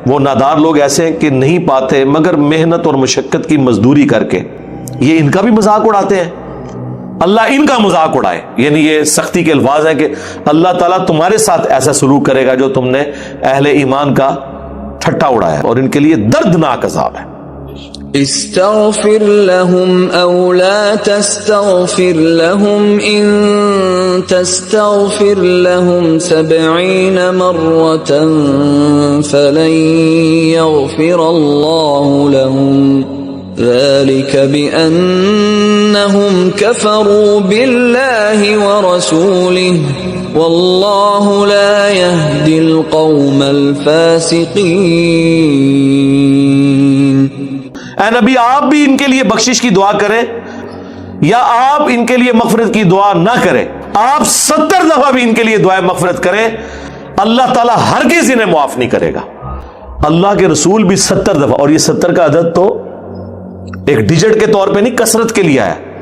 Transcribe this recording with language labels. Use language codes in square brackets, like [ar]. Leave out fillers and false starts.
[ur] وہ نادار لوگ ایسے ہیں کہ نہیں پاتے مگر محنت اور مشقت کی مزدوری کر کے، یہ ان کا بھی مذاق اڑاتے ہیں، اللہ ان کا مذاق اڑائے. یعنی یہ سختی کے الفاظ ہیں کہ اللہ تعالیٰ تمہارے ساتھ ایسا سلوک کرے گا جو تم نے اہل ایمان کا ٹھٹا اڑایا ہے، اور ان کے لیے دردناک عذاب ہے. [ar] استغفر لهم او لا تستغفر لهم ان تستغفر لهم 70 مرة فلن يغفر الله لهم ذلك بأنهم كفروا بالله ورسوله والله لا يهدي القوم الفاسقين۔ [ur] اے نبی آپ بھی ان کے لیے بخشش کی دعا کریں یا آپ ان کے لیے مغفرت کی دعا نہ کریں، آپ 70 دفعہ بھی ان کے لیے دعائیں مغفرت کریں، اللہ تعالیٰ ہرگز انہیں معاف نہیں کرے گا۔ اللہ کے رسول بھی 70 دفعہ، اور یہ 70 کا عدد تو ایک ڈیجٹ کے طور پہ نہیں، کثرت کے لیے آیا۔